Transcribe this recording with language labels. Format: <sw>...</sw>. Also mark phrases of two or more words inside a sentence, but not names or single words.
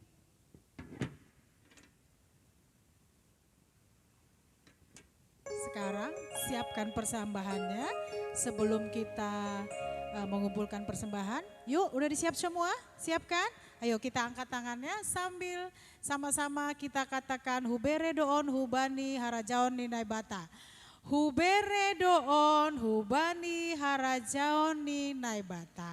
<id>Sekarang siapkan persembahannya sebelum kita mengumpulkan persembahan. Yuk, udah disiap semua? Siapkan? Ayo kita angkat tangannya sambil sama-sama kita katakan</id> <bbc>hubere doon hubani harajaon ninai bata. Hubere doon hubani harajaon ninai bata.</bbc>